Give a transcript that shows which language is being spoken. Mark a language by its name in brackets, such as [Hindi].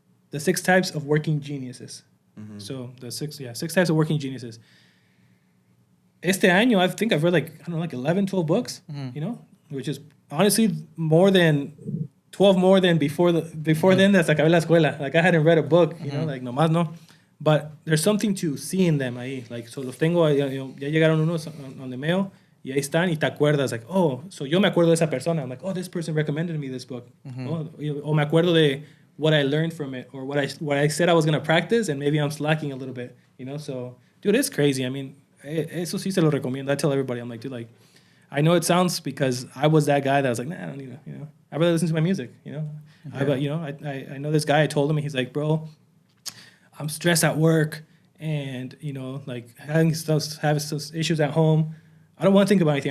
[English] The 6 Types of Working Geniuses. So the 6 Types of Working Geniuses. [Spanish] Este año, [English] I think I've read like 11, 12 books, which is honestly more than 12 more than before then. That's like [Spanish] acabé la escuela. [English] Like I hadn't read a book, like [Spanish] nomás no. [English] But there's something to see in them ahí. Like, so [Spanish] los tengo, ya llegaron unos [English] on the mail, [Spanish] y ahí están, y te acuerdas, [English] like, oh, so [Spanish] yo me acuerdo de esa persona. [English] I'm like, oh, this person recommended me this book. [Spanish] O me acuerdo de [English] what I learned from it, or what I said I was going to practice, and maybe I'm slacking a little bit, So, dude, it's crazy. I mean, [Spanish] eso sí se lo recomiendo. [English] I tell everybody, I'm like, dude, like, I know it sounds because I was that guy that was like, nah, I don't need to, I'd rather listen to my music, I know this guy, I told him, he's like, bro, I'm stressed at work and, like having issues at home. I don't want to think about anything.